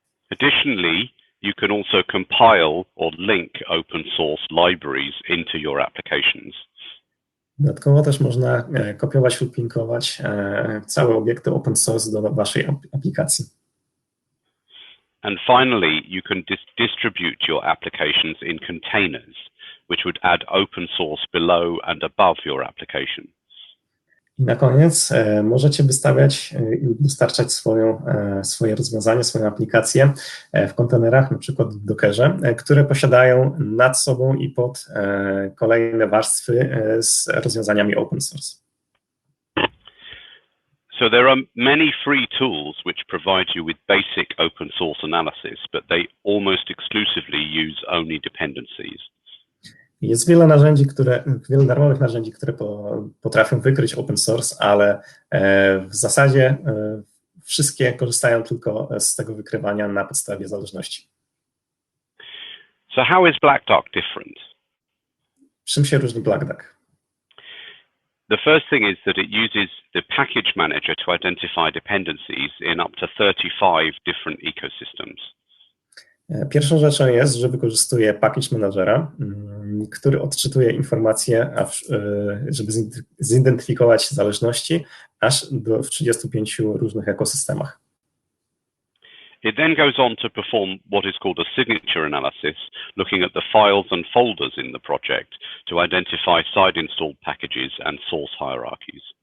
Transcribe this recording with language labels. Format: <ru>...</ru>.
<en>Additionally, you can also compile or link open source libraries into your applications.</en> <pl>Dodatkowo też można kopiować lub linkować całe obiekty open source do waszej aplikacji.</pl> <en>And finally, you can distribute your applications in containers, which would add open source below and above your application.</en> <pl>I na koniec możecie wystawiać i dostarczać swoje rozwiązanie, swoją aplikację w kontenerach, na przykład w Dockerze, które posiadają nad sobą i pod kolejne warstwy z rozwiązaniami open source.</pl> <en>So there are many free tools which provide you with basic open source analysis, but they almost exclusively use only dependencies.</en> <pl>Jest wiele darmowych narzędzi, które potrafią wykryć open source, ale w zasadzie wszystkie korzystają tylko z tego wykrywania na podstawie zależności.</pl> <en>So how is Black Duck different?</en> <pl>Czym się różni Black Duck?</pl> <en>The first thing is that it uses the package manager to identify dependencies in up to 35 different ecosystems.</en> <pl>Pierwszą rzeczą jest, że wykorzystuje package managera, który odczytuje informacje, żeby zidentyfikować zależności aż w 35 różnych ekosystemach.</pl> <en>It then goes on to perform what is called a signature analysis, looking at the files and folders in the project to identify side-installed packages and source hierarchies.</en>